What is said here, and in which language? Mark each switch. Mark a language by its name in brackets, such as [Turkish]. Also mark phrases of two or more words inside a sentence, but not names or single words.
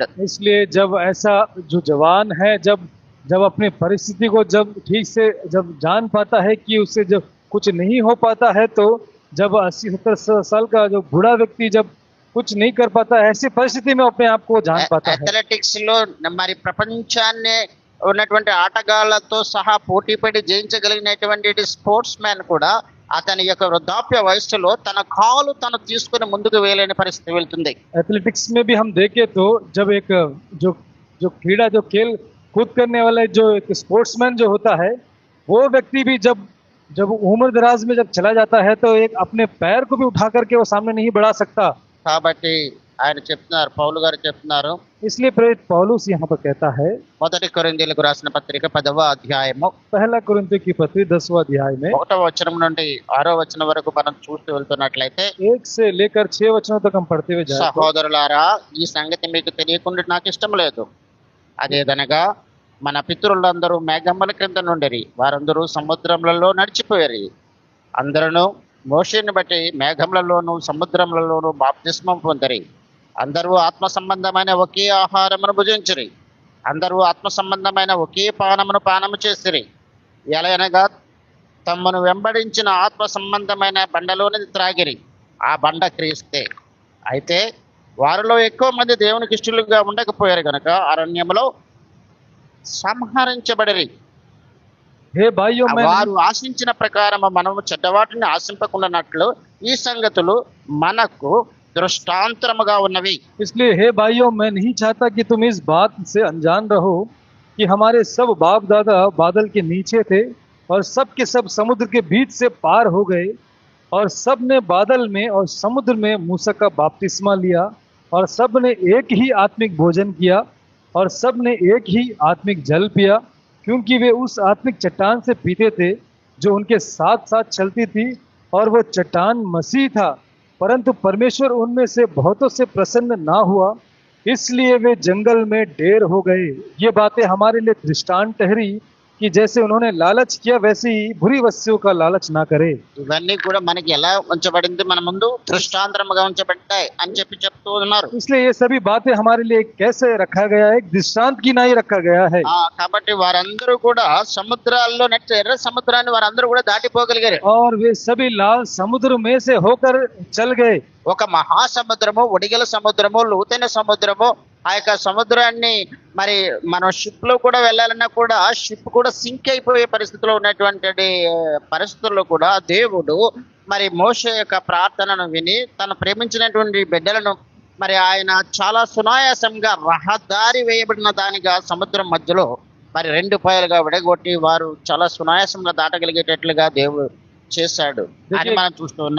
[Hindi] इसलिए जब ऐसा जो जवान है जब जब अपनी परिस्थिति को जब ठीक से जब जान पाता है कि उससे जब कुछ नहीं हो पाता है, तो जब 80-70 साल का जो बूढ़ा व्यक्ति जब कुछ नहीं कर पाता है, ऐसी परिस्थिति में अपने आप को जान पाता है। [Telugu] అథ్లెటిక్స్ లో మరి ప్రపంచాన్ని ఉన్నటువంటి ఆటగాళ్లతో సహా పోటీ పడి జయించగలిగినటువంటి [English] sports man [Telugu] కూడా అతని యొక్క వృద్ధాప్య వయస్సులో తన కాలు తను తీసుకుని ముందుకు వేయలేని పరిస్థితి వెళ్తుంది. [Hindi] एथलेटिक्स में भी हम देखें तो जब एक जो जो क्रीड़ा जो खेल कूद करने वाला जो एक स्पोर्ट्समैन जो होता है, वो व्यक्ति भी जब जब उम्र दराज में जब चला जाता है तो एक अपने पैर को भी उठा करके वो सामने नहीं बढ़ा सकता। [Telugu] కాబట్టి ఆయన చెప్తున్నారు, పౌలు గారు చెప్తున్నారు, [Hindi] इसलिए प्रेरित पौलुस यहाँ पर कहता है, [Telugu] మొదటి కొరింథీయులకు రాసిన పత్రిక 10వ అధ్యాయము [Hindi] पहला कुरिन्थियों की पत्री 10वां अध्याय में [Telugu] 1వ వచనం నుండి 6వ వచనం వరకు మనం చూస్తూ వెళ్తున్నట్లయితే, [Hindi] 1 से लेकर 6 वचनों तक हम पढ़ते हुए जाए तो, [Telugu] సహోదరులారా ఈ సంగతి మీకు తెలియకుండా నాకు ఇష్టం లేదు. అదేదనగా మన పితరులందరూ మేఘముల క్రింద నుండిరి, వారందరూ సముద్రములలో నడిచిపోయారు. అందరూ మోషేని బట్టి మేఘములలోను సముద్రములలోను బాప్తిస్మం పొందిరి. అందరూ ఆత్మ సంబంధమైన ఒకే ఆహారమును భుజించిరి. అందరూ ఆత్మ సంబంధమైన ఒకే పానమును పానము చేసిరి. ఎలయనగా తమను వెంబడించిన ఆత్మ సంబంధమైన బండలోని త్రాగిరి. ఆ బండ క్రీస్తే. అయితే వారిలో ఎక్కువ మంది దేవునికి ఇష్టలుగా ఉండకపోయారు కనుక అరణ్యములో సంహరించబడిరి. [Hindi] हे भाइयों मैं [Telugu] వారు ఆశించిన ప్రకారం మనము చెడ్డవాటిని ఆశింపకుండానట్లు ఈ సంగతులు మనకు దృష్టాంతరముగా ఉన్నవి. [Hindi] इसलिए हे भाइयों मैं नहीं चाहता कि तुम इस बात से अनजान रहो कि हमारे सब बाप दादा बादल के नीचे थे और सब के सब समुद्र के बीच से पार हो गए, और सब ने बादल में और समुद्र में मूसा का बपतिस्मा लिया, और सब ने एक ही आत्मिक भोजन किया, और सब ने एक ही आत्मिक जल पिया, क्योंकि वे उस आत्मिक चट्टान से पीते थे जो उनके साथ साथ चलती थी, और वो चट्टान मसीह था। परंतु परमेश्वर उनमें से बहुतों से प्रसन्न ना हुआ, इसलिए वे जंगल में ढेर हो गए। ये बातें हमारे लिए दृष्टांत ठहरी कि जैसे उन्होंने लालच किया वैसे ही बुरी वस्तुओं का लालच ना करे। [Telugu] ఇవన్నీ కూడా మనకి ఎలా ఉంచబడింది, మన ముందు దృష్టాంతరముగా ఉంచబడ్డాయి అని చెప్తూ ఉన్నారు. [Hindi] इसलिए ये सभी बातें हमारे लिए कैसे रखा गया है, एक दृष्टांत की ना ही रखा गया है। [Telugu] కాబట్టి వారందరూ కూడా సముద్రాల్లో నెట్ ఎర్ర సముద్రాన్ని వారందరూ కూడా దాటిపోగలిగారు. [Hindi] और वे सभी लाल समुद्र में से होकर चल गए। [Telugu] ఒక మహాసముద్రము, ఒడిగల సముద్రము, లోతైన సముద్రము, ఆ యొక్క సముద్రాన్ని మరి మనం షిప్ లో కూడా వెళ్ళాలన్నా కూడా షిప్ కూడా సింక్ అయిపోయే పరిస్థితిలో ఉన్నటువంటి పరిస్థితుల్లో కూడా దేవుడు మరి మోషే యొక్క ప్రార్థనను విని తను ప్రేమించినటువంటి బిడ్డలను మరి ఆయన చాలా సునాయాసంగా రహదారి వేయబడిన దానిగా సముద్రం మధ్యలో మరి 2 పాయలుగా విడగొట్టి వారు చాలా సునాయాసంగా దాటగలిగేటట్లుగా దేవుడు చేశాడు అని మనం చూస్తూ ఉన్నాం.